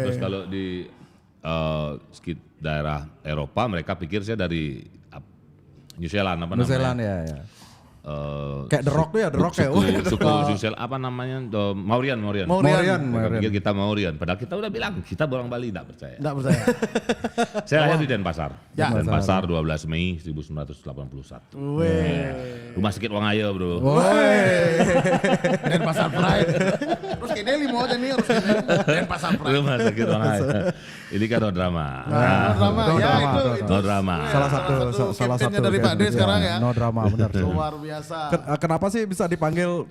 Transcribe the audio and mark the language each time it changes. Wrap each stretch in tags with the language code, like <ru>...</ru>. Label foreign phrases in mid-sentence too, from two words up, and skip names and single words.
<id>Terus kalau di daerah Eropa, mereka pikir saya dari New Zealand apa New namanya? Zealand ya. Kayak The Rock tuh ya, The Rock ya. Suku New Zealand apa namanya? Maurian. Maurian. Mereka pikir kita Maurian, padahal kita udah bilang kita orang Bali, nggak percaya. Enggak percaya. Saya lahir di Denpasar. Ya. Denpasar 12 Mei 1981. Weh. Rumah sakit Wangaya, bro. Dan pasar Pride. Terus kayaknya limo aja nih harus kayaknya. Dan pasar Pride. Rumah sakit Wangaya. Ini kan</id> <en>no drama.</en> <id>Nah, drama No ya drama, itu.</id> <en>No drama.</en> <id>Salah satu campaign-nya dari Pak De campaign. sekarang ya.</id> <en>No drama</en> <id>benar. Luar biasa. Kenapa sih bisa dipanggil</id>